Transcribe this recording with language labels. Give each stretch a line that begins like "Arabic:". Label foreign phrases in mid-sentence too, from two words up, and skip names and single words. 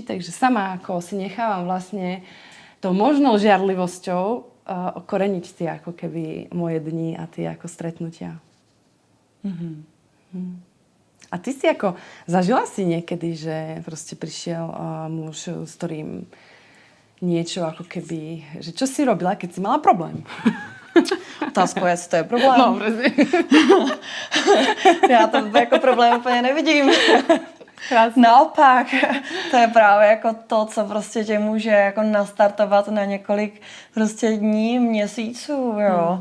Slovak: Takže sama ako si nechávam vlastne tou možnou žiarlivosťou okoreniť tie ako keby moje dni a tie ako stretnutia. A ty si ako zažila si niekedy, že proste prišiel muž, s ktorým niečo ako keby, že čo si robila, keď si mala problém?
Czech: Otázkou je, jestli to je problém.
Slovak: No, presne.
Czech: Já to jako problém úplně nevidím.
Slovak: Krásne.
Czech: Naopak, to je právě jako to, co prostě tě může jako nastartovat na několik prostě dní, měsíců, jo.